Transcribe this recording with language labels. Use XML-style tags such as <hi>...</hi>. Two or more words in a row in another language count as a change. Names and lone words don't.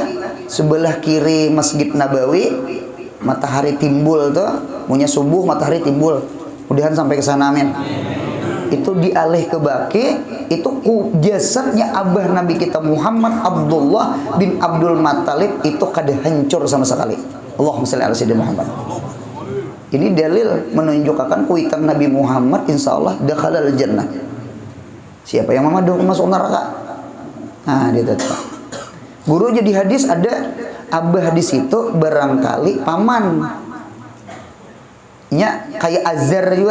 <bjn>Sebelah kiri Masjid Nabawi, matahari timbul tuh, punya subuh matahari timbul. Mudahan sampai ke sana amin. Itu dialih ke Baki, itu jasadnya abah Nabi kita Muhammad Abdullah bin Abdul Muthalib itu kada hancur sama sekali.</bjn> <ar>اللهم صل على سيدنا محمد.</ar> <bjn>Ini dalil menunjukkan kuitan Nabi Muhammad insyaallah</bjn> <ar>دخل الجنة.</ar> <bjn>Siapa yang masuk neraka? Nah, dia tetap. Guru jadi hadis ada abah di situ barangkali paman. Ya, kayak Azar juga.</bjn>